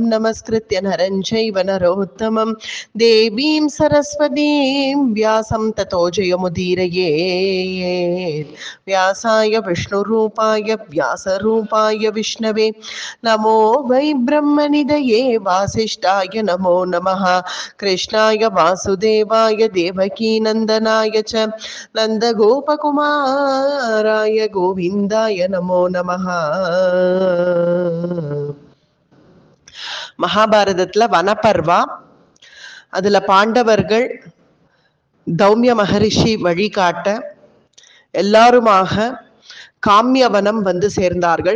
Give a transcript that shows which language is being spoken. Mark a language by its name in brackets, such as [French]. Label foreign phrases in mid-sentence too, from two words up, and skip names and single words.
[Sanskrit] नमस्कृत्य नरं चैव नरोत्तमं देवीं सरस्वतीं व्यासं ततो जयमुदीरयेत् व्यासाय विष्णुरूपाय व्यासरूपाय विष्णवे नमो वै ब्रह्मनिधये वासिष्ठाय नमो नमः कृष्णाय वासुदेवाय देवकीनन्दनाय च नन्दगोपकुमाराय गोविन्दाय नमो नमः. [Tamil] மகாபாரதத்துல வனப்பர்வா, அதுல பாண்டவர்கள் தௌமிய மகரிஷி வழிகாட்ட எல்லாருமாக காமியவனம் வந்து சேர்ந்தார்கள்.